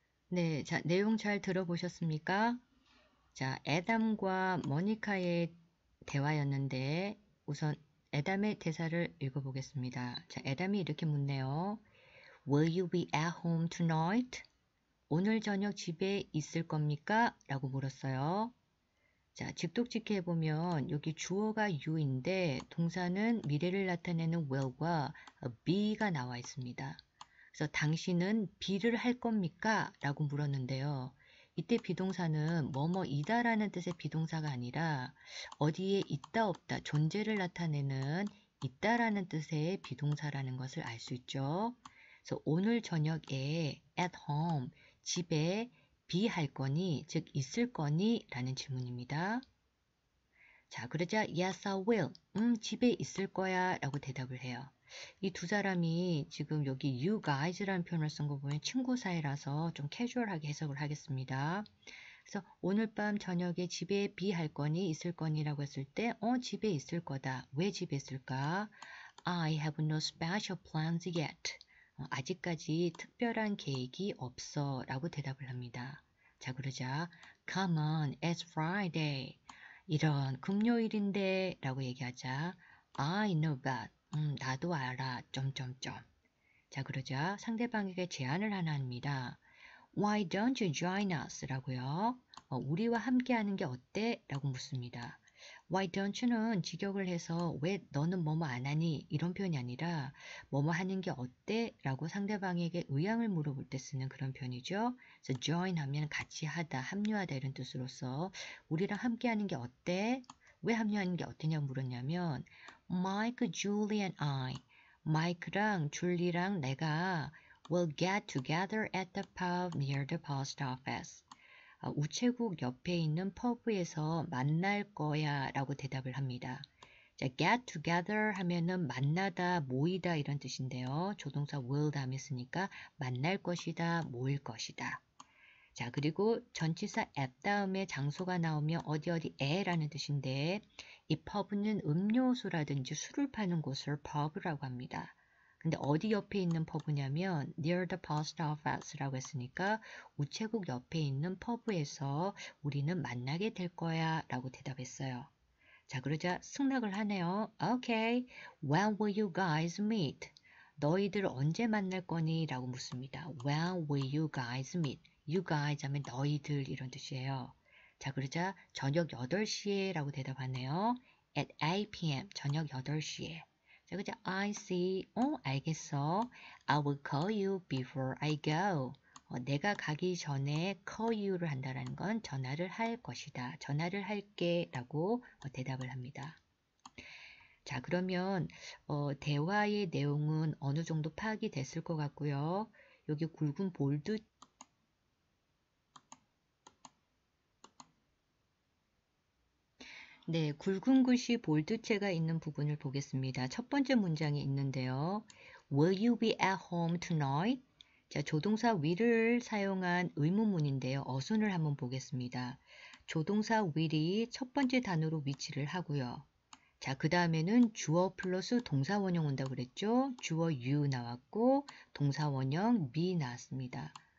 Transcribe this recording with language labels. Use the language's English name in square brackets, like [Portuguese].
[Korean] 네, 자, 내용 잘 들어보셨습니까? 자, 애담과 모니카의 대화였는데 우선 애담의 대사를 읽어보겠습니다. 자, 애담이 이렇게 묻네요. [English] Will you be at home tonight? [Korean] 오늘 저녁 집에 있을 겁니까? 라고 물었어요. 자, 직독직해 해보면 여기 주어가 you인데 동사는 미래를 나타내는 will과 be가 나와 있습니다. 그래서 당신은 be를 할 겁니까? 라고 물었는데요. 이때 비동사는 뭐뭐이다 라는 뜻의 비동사가 아니라 어디에 있다 없다 존재를 나타내는 있다라는 뜻의 비동사라는 것을 알 수 있죠. 그래서 오늘 저녁에 at home 집에 be 할 거니 즉 있을 거니 라는 질문입니다. 자, 그러자 [English] yes I will [Korean] 집에 있을 거야 라고 대답을 해요. 이 두 사람이 지금 여기 you guys라는 표현을 쓴 거 보면 친구 사이라서 좀 캐주얼하게 해석을 하겠습니다. 그래서 오늘 밤 저녁에 집에 be 할 거니 있을 거니 라고 했을 때 집에 있을 거다. 왜 집에 있을까? [English] I have no special plans yet. [Korean] 아직까지 특별한 계획이 없어 라고 대답을 합니다. 자, 그러자 [English] Come on, it's Friday. [Korean] 이런 금요일인데 라고 얘기하자. [English] I know that. [Korean] 나도 알아. 점점점. 자, 그러자 상대방에게 제안을 하나 합니다. [English] Why don't you join us? [Korean] 라고요. 우리와 함께하는 게 어때? 라고 묻습니다. Why don't you는 직역을 해서 왜 너는 뭐뭐 안 하니? 이런 표현이 아니라 뭐뭐 하는 게 어때? 라고 상대방에게 의향을 물어볼 때 쓰는 그런 표현이죠. 그래서 join 하면 같이 하다, 합류하다 이런 뜻으로서 우리랑 함께하는 게 어때? 왜 합류하는 게 어때냐고 물었냐면 [English] Mike, Julie and I [Korean] 마이크랑 줄리랑 내가 [English] will get together at the pub near the post office. [Korean] 우체국 옆에 있는 퍼브에서 만날 거야 라고 대답을 합니다. 자, get together 하면은 만나다, 모이다 이런 뜻인데요. 조동사 will 다음에 쓰니까 만날 것이다, 모일 것이다. 자, 그리고 전치사 at 다음에 장소가 나오면 어디에라는 뜻인데 이 pub는 음료수라든지 술을 파는 곳을 pub라고 합니다. 근데 어디 옆에 있는 pub냐면 near the post office라고 했으니까 우체국 옆에 있는 pub에서 우리는 만나게 될 거야 라고 대답했어요. 자, 그러자 승낙을 하네요. [English] Okay, when will you guys meet? [Korean] 너희들 언제 만날 거니? 라고 묻습니다. [English] When will you guys meet? [Korean] You guys 하면 너희들 이런 뜻이에요. 자, 그러자 저녁 8시에 라고 대답하네요. [English] At 8 p.m. [Korean] 저녁 8시에. 자, 그러자 [English] I see. [Korean] 알겠어. [English] I will call you before I go. [Korean] 내가 가기 전에 call you를 한다는 건 전화를 할 것이다. 전화를 할게 라고 대답을 합니다. 자, 그러면 대화의 내용은 어느 정도 파악이 됐을 것 같고요. 여기 굵은 볼드 네, 굵은 글씨 볼드체가 있는 부분을 보겠습니다. 첫 번째 문장이 있는데요. [English] Will you be at home tonight? [Korean] 자, 조동사 will을 사용한 의문문인데요. 어순을 한번 보겠습니다. 조동사 will이 첫 번째 단어로 위치를 하고요. 자, 그 다음에는 주어 플러스 동사 원형 온다고 그랬죠? 주어 you 나왔고 동사 원형 me 나왔습니다.